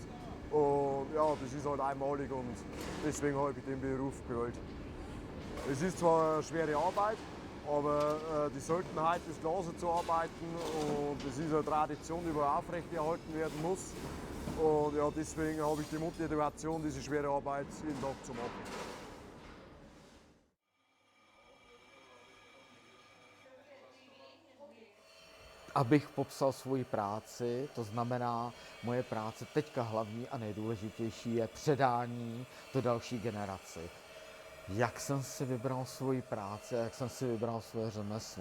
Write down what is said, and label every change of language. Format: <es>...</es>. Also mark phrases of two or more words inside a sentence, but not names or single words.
<de>Und ja, das ist halt einmalig und deswegen habe ich den Beruf gewählt. Es ist zwar eine schwere Arbeit, aber die Seltenheit des Glases zu arbeiten und es ist eine Tradition, die aufrechterhalten werden muss. Und ja, deswegen habe ich die Motivation, diese schwere Arbeit jeden Tag zu machen.</de> <cs>Abych popsal svoji práci, to znamená, moje práce teďka hlavní a nejdůležitější je předání do další generaci. Jak jsem si vybral svoji práci, jak jsem si vybral svoje řemeslo.</cs>